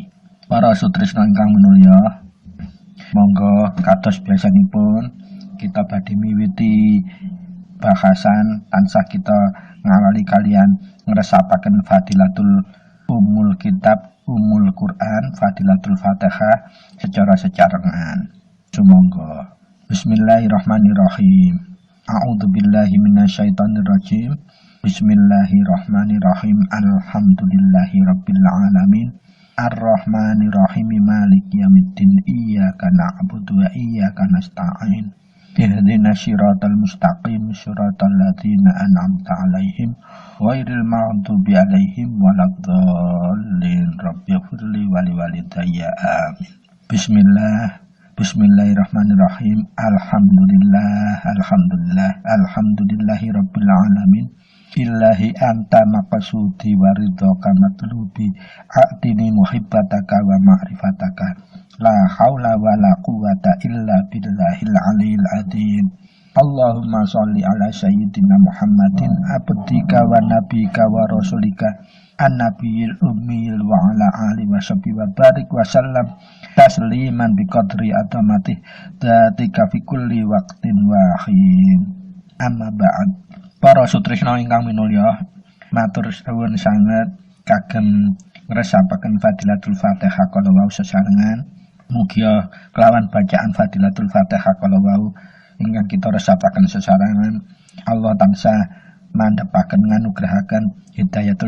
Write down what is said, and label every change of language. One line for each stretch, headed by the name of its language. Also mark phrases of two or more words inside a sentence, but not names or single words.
Javanese: Para sutresna ingkang minulya, monggo kados biasanipun kita badhe miwiti bahasan tansah kita ngawali kalian ngresapaken
Arabic: فضيلة أم الكتاب، أم القرآن، فضيلة الفاتحة
Javanese: secara secarengan. Sumangga.
Arabic: بسم الله الرحمن الرحيم. أعوذ بالله من الشيطان الرجيم. بسم الله الرحمن الرحيم. الحمد لله رب العالمين. الرحمن الرحيم. مالك يوم الدين. إياك نعبد وإياك نستعين. اهدنا الصراط المستقيم، صراط الذين أنعمت عليهم غير المغضوب عليهم ولا الضالين. رب اغفر لي ولوالدي. Amin. بسم الله الرحمن الرحيم. الحمد لله رب العالمين. إلهي أنت مقصودي ورضاك مطلوبي، أعطني محبتك ومعرفتك. لا حول ولا قوة إلا بالله العلي العظيم. اللهم صل على سيدنا محمد عبدك ونبيك ورسولك النبي الأمي وعلى آله وصحبه وبارك وسلم تسليما بقدر عظمة ذاتك في كل وقت وحين. أما بعد.
Javanese: Para sutresna ingkang minulya, matur suwun sanget kagem ngresapaken
Arabic: فضيلة الفاتحة
Javanese: kala wau sesarengan. Mugia kelawan bacaan
Arabic: فضيلة الفاتحة
Javanese: kala wau ingkang kita resapaken sesarengan, Allah tansah mandhepaken nganugrahaken hidayatul